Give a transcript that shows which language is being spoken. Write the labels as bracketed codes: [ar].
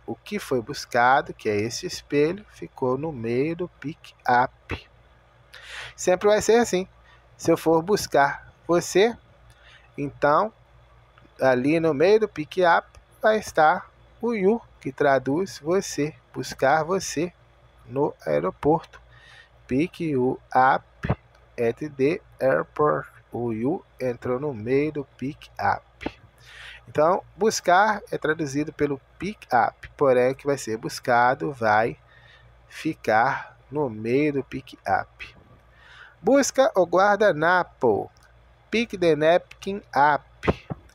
[pt] O que foi buscado, que é esse espelho, ficou no meio do pick up. Sempre vai ser assim. Se eu for buscar você, então ali no meio do pick up vai estar o you, que traduz você, buscar você no aeroporto. [en] Pick you up at the airport. [pt] O you entrou no meio do pick up. Então, buscar é traduzido pelo pick up, porém o que vai ser buscado vai ficar no meio do pick up. Busca o guardanapo. [en] Pick the napkin up.